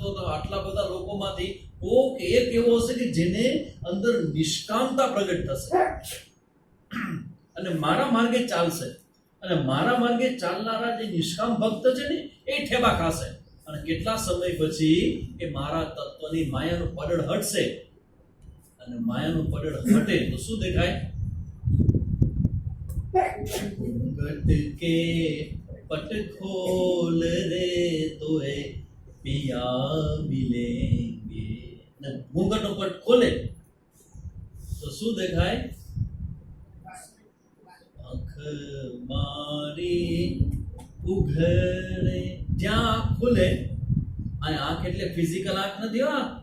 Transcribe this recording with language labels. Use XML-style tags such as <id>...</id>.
<gu>તો આટલા બધા લોકોમાંથી કોક એક એવો હશે કે જેને અંદર નિષ્કામતા પ્રગટ થશે અને મારા માર્ગે ચાલશે. અને મારા માર્ગે ચાલનારા જે નિષ્કામ ભક્ત છે ને એ ઠેબા ખાશે. અને કેટલા સમય પછી એ મારા તત્વની માયાનું પડળ હટશે. અને માયાનું પડળ હટે તો શું દેખાય?</gu> <hi>ઘટ કે पट खोल रे तोए पिया मिलेंगे.</hi> <gu>घूंघट નો પટ ખોલે તો શું દેખાય? આંખ મારી ઉઘડે. જ્યાં આંખ ખુલે, આ આંખ એટલે ફિઝિકલ આંખ નથી.</gu>